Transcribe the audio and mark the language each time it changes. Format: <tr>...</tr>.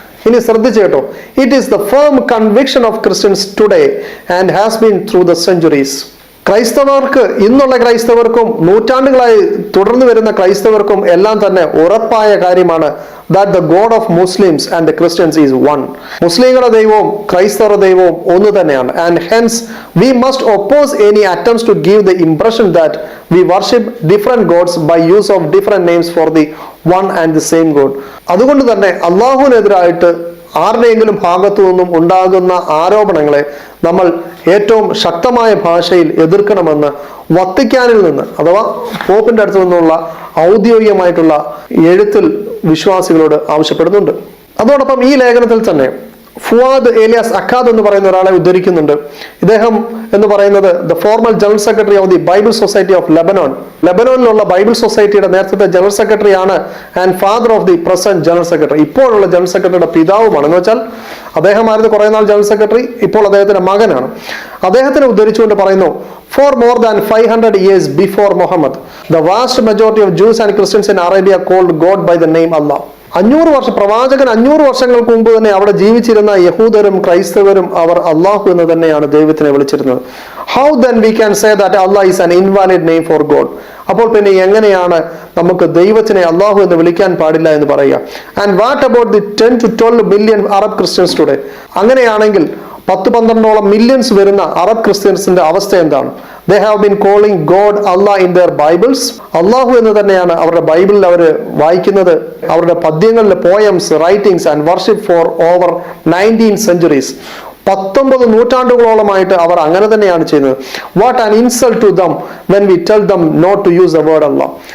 <ml>ഇനി ശ്രദ്ധിച്ചു കേട്ടോ,</ml> <en>It is the firm conviction of Christians today and has been through the centuries.</en> <ml>ക്രൈസ്തവർക്ക്, ഇന്നുള്ള ക്രൈസ്തവർക്കും നൂറ്റാണ്ടുകളായി തുടർന്നു വരുന്ന ക്രൈസ്തവർക്കും എല്ലാം തന്നെ ഉറപ്പായ കാര്യമാണ്</ml> <en>that the God of Muslims and the Christians is one.</en> <ml>മുസ്ലിങ്ങളുടെ ദൈവവും ക്രൈസ്തവരുടെ ദൈവവും ഒന്ന് തന്നെയാണ്.</ml> <en>And hence we must oppose any attempts to give the impression that we worship different gods by use of different names for the one and the same God.</en> <ml>അതുകൊണ്ട് തന്നെ അള്ളാഹുവിനെതിരായിട്ട് ആരുടെയെങ്കിലും ഭാഗത്തു നിന്നും ഉണ്ടാകുന്ന ആരോപണങ്ങളെ നമ്മൾ ഏറ്റവും ശക്തമായ ഭാഷയിൽ എതിർക്കണമെന്ന് വത്തിക്കാനിൽ നിന്ന് അഥവാ പോപ്പിന്റെ അടുത്ത് നിന്നുള്ള ഔദ്യോഗികമായിട്ടുള്ള എഴുത്തിൽ വിശ്വാസികളോട് ആവശ്യപ്പെടുന്നുണ്ട്. അതോടൊപ്പം ഈ ലേഖനത്തിൽ തന്നെ ഫുവാദ് ഏലിയാസ് അഖാദ് എന്ന് പറയുന്ന ഒരാളെ ഉദ്ധരിക്കുന്നുണ്ട്. ഇദ്ദേഹം എന്ന് പറയുന്നത്</ml> <en>The formal general secretary of the Bible society of Lebanon.</en> <ml>ലെബനോനിലുള്ള Bible സൊസൈറ്റിയുടെ നേരത്തെ ജനറൽ സെക്രട്ടറി ആണ്</ml> <en>And father of the present general secretary.</en> <ml>ഇപ്പോഴുള്ള ജനറൽ സെക്രട്ടറിയുടെ പിതാവുമാണ്. എന്ന് വെച്ചാൽ അദ്ദേഹമായിരുന്നു കുറെ നാൾ ജനറൽ സെക്രട്ടറി, ഇപ്പോൾ അദ്ദേഹത്തിന്റെ മകനാണ്. അദ്ദേഹത്തിനെ ഉദ്ധരിച്ചുകൊണ്ട് പറയുന്നു,</ml> <en>For more than 500 years before Muhammad, the vast majority of Jews and Christians in Arabia called God by the name Allah.</en> <ml>500 വർഷം, പ്രവാചകൻ 500 വർഷങ്ങൾക്ക് മുമ്പ് തന്നെ അവിടെ ജീവിച്ചിരുന്ന യഹൂദരും ക്രൈസ്തവരും അവർ അള്ളാഹു എന്ന് തന്നെയാണ് ദൈവത്തിനെ വിളിച്ചിരുന്നത്.</ml> <en>How then we can say that Allah is an invalid name for God?</en> <ml>അപ്പോൾ പിന്നെ എങ്ങനെയാണ് നമുക്ക് ദൈവത്തിനെ അള്ളാഹു എന്ന് വിളിക്കാൻ പാടില്ല എന്ന് പറയുക?</ml> <en>And what about the 10 to 12 million Arab Christians today?</en> <ml>അങ്ങനെയാണെങ്കിൽ 10-12 മില്യൺസ് വരുന്ന അറബ് ക്രിസ്ത്യൻസിന്റെ അവസ്ഥ എന്താണ്?</ml> <en>They have been calling God Allah in their Bibles.</en> <ml>അള്ളാഹു എന്ന് തന്നെയാണ് അവരുടെ ബൈബിളിൽ അവർ വായിക്കുന്നത്. അവരുടെ പദ്യങ്ങളിലെ</ml> <en>Poems, writings and worship for over 19 centuries.</en> <ml>19 നൂറ്റാണ്ടുകളോളമായിട്ട് അവർ അങ്ങനെ തന്നെയാണ് ചെയ്യുന്നത്.</ml> <en>What an insult to them when we tell them not to use the word Allah.</en>